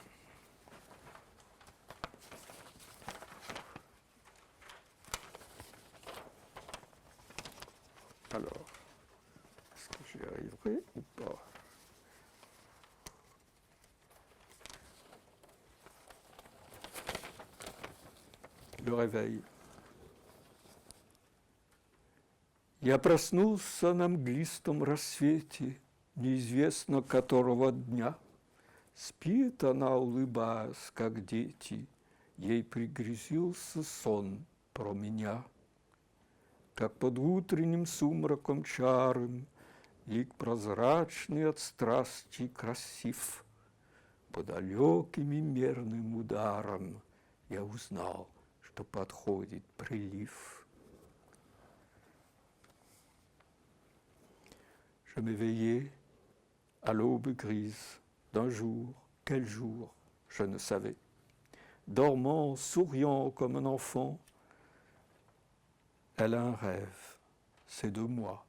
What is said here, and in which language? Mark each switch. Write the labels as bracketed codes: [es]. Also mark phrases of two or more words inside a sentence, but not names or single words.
[fr] Alors, est-ce que j'y arriverai ou pas ? Le réveil. [ru] Я проснулся на мглистом рассвете, неизвестно которого дня. Спит она, улыбаясь, как дети, ей пригрезился сон про меня. Как под утренним сумраком чарым, лик прозрачный от страсти красив, по далеким и мерным ударам я узнал, что подходит прилив. [fr] Je m'éveillai à l'aube grise d'un jour, quel jour, je ne savais. Dormant, souriant comme un enfant, elle a un rêve, c'est de moi.